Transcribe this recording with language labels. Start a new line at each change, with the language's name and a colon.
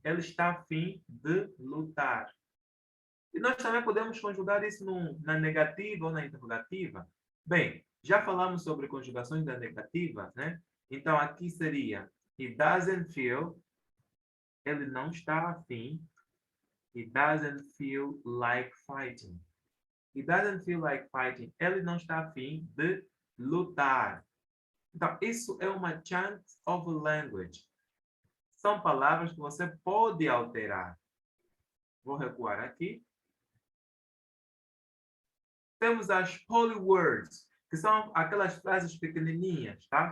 Portuguese: Ele está a fim de lutar. E nós também podemos conjugar isso na negativa ou na interrogativa. Bem, já falamos sobre conjugações da negativa, né? Então aqui seria
English: he doesn't feel,
Portuguese: ele não está a fim.
English: He doesn't feel like fighting. He doesn't feel like fighting.
Portuguese: Ele não está a fim de lutar. Então, isso é uma chance of language. São palavras que você pode alterar. Vou recuar aqui. Temos as polywords, que são aquelas frases pequenininhas, tá?